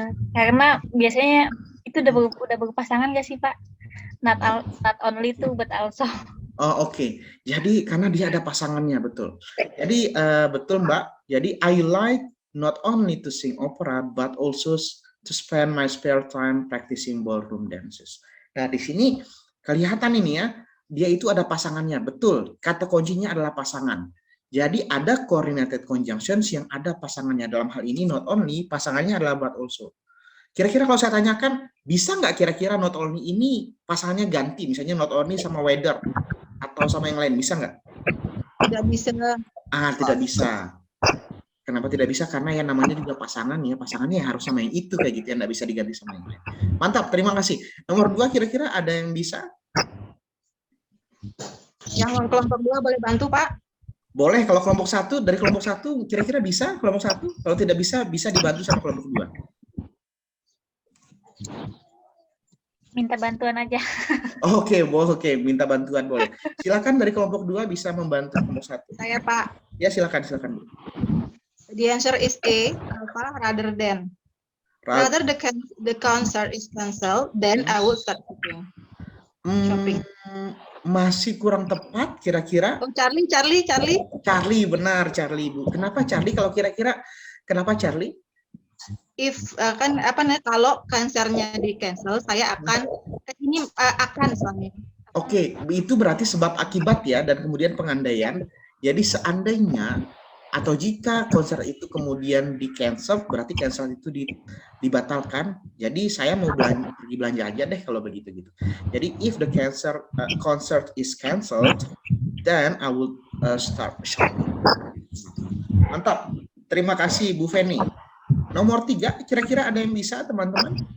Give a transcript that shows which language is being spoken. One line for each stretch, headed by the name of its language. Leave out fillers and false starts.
Indonesian: Karena biasanya itu udah berpasangan gak sih, Pak?
English: Not only two but also.
Indonesian: Oh, oke. Jadi karena dia ada pasangannya, betul. Jadi betul, Mbak. Jadi
English: I like not only to sing opera but also to spend my spare time practicing ballroom dances.
Indonesian: Nah, di sini kelihatan ini ya, dia itu ada pasangannya, betul. Kata kuncinya adalah pasangan. Jadi ada coordinated conjunctions yang ada pasangannya. Dalam hal ini not only, pasangannya adalah but also. Kira-kira kalau saya tanyakan, bisa nggak kira-kira not only ini pasangannya ganti, misalnya not only sama weather atau sama yang lain, bisa nggak? Tidak bisa. Tidak bisa. Kenapa tidak bisa? Karena yang namanya juga pasangan ya, pasangannya harus sama yang itu kayak gitu, yang nggak bisa diganti sama yang lain. Mantap, terima kasih. Nomor 2 kira-kira ada yang bisa? Yang kelompok 2 boleh bantu, Pak? Boleh, kalau kelompok 1, dari kelompok 1 kira-kira bisa kelompok 1? Kalau tidak bisa, bisa dibantu sama kelompok 2. Minta bantuan aja. Oke, minta bantuan boleh. Silakan dari kelompok 2 bisa membantu kelompok 1. Saya, Pak. Ya, silakan.
English: The answer is A, alpha rather than. Rather the concert is cancelled, then I would start shopping.
Indonesian: Masih kurang tepat kira-kira. Oh, Charlie. Charlie, benar Charlie, Bu. Kenapa Charlie? Kalau kira-kira kenapa Charlie? If kalau konsernya di cancel, saya akan ini akan soalnya. Oke, itu berarti sebab akibat ya, dan kemudian pengandaian. Jadi seandainya atau jika konser itu kemudian di cancel, berarti cancel itu dibatalkan. Jadi saya mau pergi belanja aja deh kalau begitu gitu. Jadi
English: if the concert is cancelled, then I will start shopping.
Indonesian: Mantap. Terima kasih Bu Feni. Nomor 3, kira-kira ada yang bisa teman-teman?